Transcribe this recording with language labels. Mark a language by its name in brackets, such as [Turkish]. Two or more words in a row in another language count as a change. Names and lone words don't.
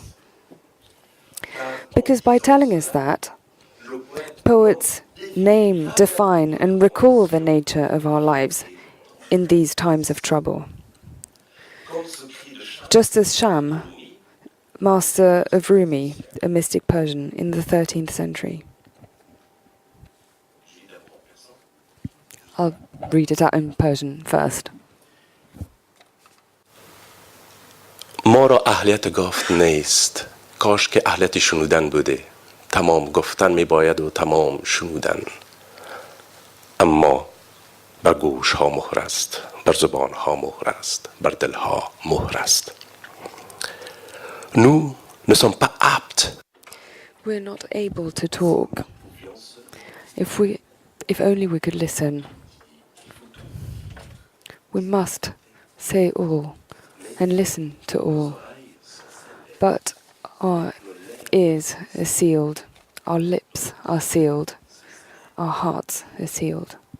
[English] Because by telling us that, poets name, define, and recall the nature of our lives in these times of trouble. Just as Sham, master of Rumi, a mystic Persian in the 13th century. I'll read it out in Persian first. [Persian] ما را اهلیت گفت نیست کاش که اهلیت شنودن بوده تمام گفتن می باید و تمام شنودن اما بر گوش ها مهر است بر زبان ها مهر است بر دل ها مهر است [French] nous ne sommes pas aptes. [English] We're not able to talk. If only we could listen. We must say all and listen to all. But our ears are sealed, our lips are sealed, our hearts are sealed.